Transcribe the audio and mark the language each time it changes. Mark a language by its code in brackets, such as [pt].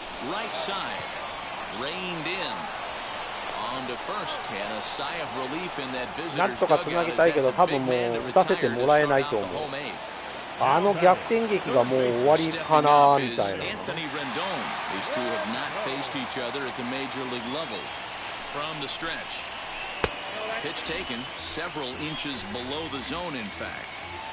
[en] Right side, reined in. On to first, and a sigh of relief in that visitor's dugout as that's a big man to retire to start out the home 8th. [ja] あの逆転劇がもう終わりかなみたいな。 [en] Anthony Rendon. These two have not faced each other at the major league level. From the stretch. Pitch taken several inches below the zone, in fact.